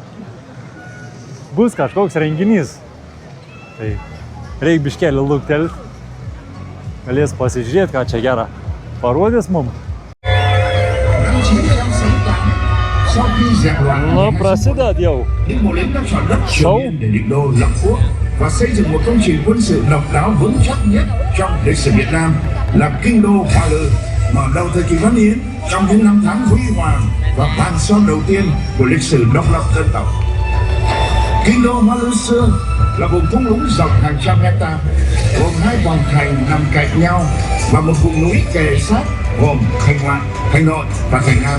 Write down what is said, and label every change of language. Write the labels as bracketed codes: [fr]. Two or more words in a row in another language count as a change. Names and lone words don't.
[lt] Bus kažkoks renginys. Tai reik biškelį luktelti. Galės pasižiūrėti, ką čia gera. Parodys mum. Nu, prasided jau. Šau. [vi] Và xây dựng một công trình quân sự độc đáo vững chắc nhất trong lịch sử Việt Nam là Kinh đô Hoa Lư, mở đầu thời kỳ Văn Hiến trong những năm tháng huy hoàng và vàng son đầu tiên của lịch sử độc lập dân tộc. Kinh đô Hoa Lư xưa là vùng thung lũng rộng hàng trăm hecta, gồm hai hoàng thành nằm cạnh nhau và một vùng núi kề sát gồm Thành Ngoại, Thành Nội và Thành Nam.